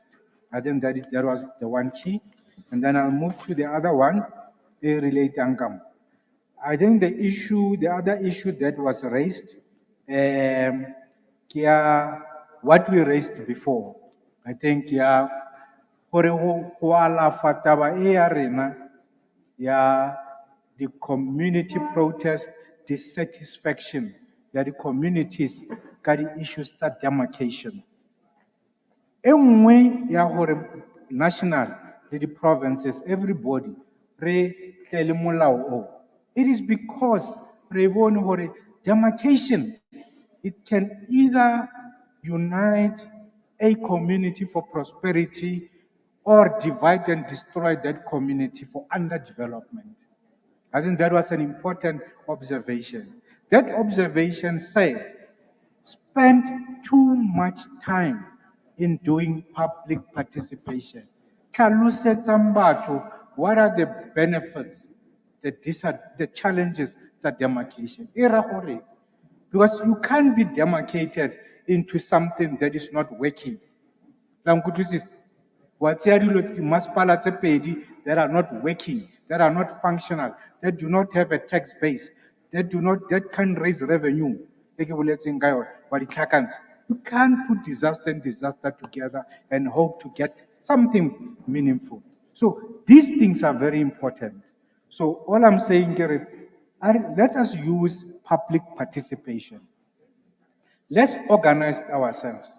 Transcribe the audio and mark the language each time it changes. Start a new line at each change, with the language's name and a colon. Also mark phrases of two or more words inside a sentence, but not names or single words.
English: I think that was the one key. And then I'll move to the other one, related. I think the other issue that was raised, what we raised before, I think,
Tswana: gore go alafa taba e ya rena ya
English: the community protest dissatisfaction
Tswana: ya
English: the communities
Tswana: ka di issues tsa demarcation. E nngwe ya gore national le di provinces, everybody re tle le molao o,
English: it is because
Tswana: re bone gore
English: demarcation, it can either unite a community for prosperity or divide and destroy that community for underdevelopment. I think that was an important observation. That observation said, spend too much time in doing public participation.
Tswana: Tlhalosetsang batho,
English: what are the benefits, the challenges that demarcation?
Tswana: E ra gore,
English: because you can't be demarcated into something that is not working.
Tswana: La nkutlwisisa? Wa tseya dilo di masepala tse pedi
English: that are not working, that are not functional, that do not have a tax base, that can raise revenue.
Tswana: E ke boletseng ka yone, wa di tlhakantsha.
English: You can't put disaster and disaster together and hope to get something meaningful. So these things are very important. So all I'm saying here, let us use public participation. Let's organize ourselves.